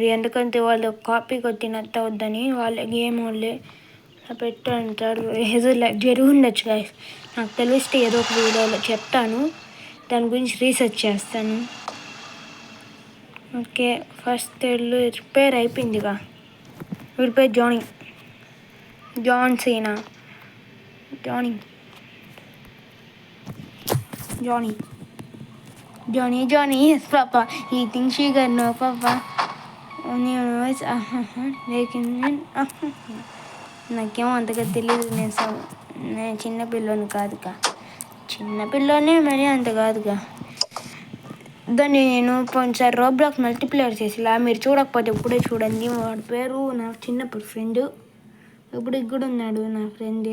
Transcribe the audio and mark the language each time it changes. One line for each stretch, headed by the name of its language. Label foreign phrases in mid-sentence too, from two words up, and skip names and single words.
Telugu: ఎందుకంటే వాళ్ళు కాపీ కొట్టినట్టు వద్దని వాళ్ళ గేమ్ వాళ్ళే పెట్టారు. ఏదో జరుగుండొచ్చు గాయస్, నాకు తెలిస్తే ఏదో ఒక వీడియోలో చెప్తాను. దాని గురించి రీసెర్చ్ చేస్తాను.
English: Okay, first repair
Telugu: అయిపోయిందిగా. వీడి పేరు జాన్ సీనా.
English: Johnny, yes papa, eating sugar, no papa. Only always
Telugu: నాకేమో అంతగా తెలియదు. నేను చిన్నపిల్లని కాదుగా. చిన్నపిల్లోనే మరి అంత కాదుగా. దాన్ని నేను కొంచెం రోబ్లాక్స్ మల్టీప్లేయర్ చేసిలా, మీరు చూడకపోతే ఇప్పుడే చూడండి. వాడి పేరు నా చిన్నప్పుడు ఫ్రెండ్, ఇప్పుడు కూడా ఉన్నాడు నా ఫ్రెండే.